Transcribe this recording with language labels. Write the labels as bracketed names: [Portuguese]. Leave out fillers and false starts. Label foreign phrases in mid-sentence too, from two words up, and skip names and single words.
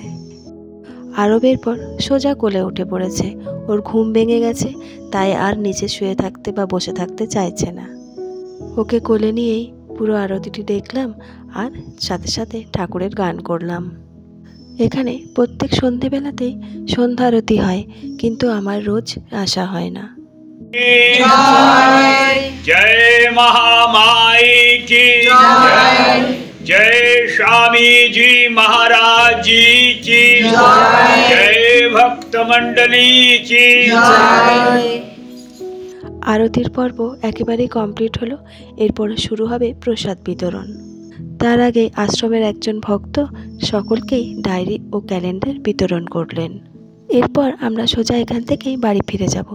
[Bangla] আরবের পর সোজা কোলে উঠে পড়েছে, ওর ঘুম ভেঙে গেছে, তাই আর নিচে শুয়ে থাকতে বা বসে থাকতে চাইছে না। ওকে কোলে নিয়েই পুরো আরতিটি দেখলাম আর সাথে সাথে ঠাকুরের গান করলাম। এখানে প্রত্যেক সন্ধেবেলাতেই সন্ধ্যা আরতি হয়, কিন্তু আমার রোজ আসা হয় না। [Hindi] जय महामाई की जय स्वामी जी महाराज जी की जय भक्त मंडली की। [Bangla] আরতির পর্ব একেবারেই কমপ্লিট হলো। এরপর শুরু হবে প্রসাদ বিতরণ। তার আগে আশ্রমের একজন ভক্ত সকলকেই ডায়েরি ও ক্যালেন্ডার বিতরণ করলেন। এরপর আমরা সোজা এখান থেকেই বাড়ি ফিরে যাব।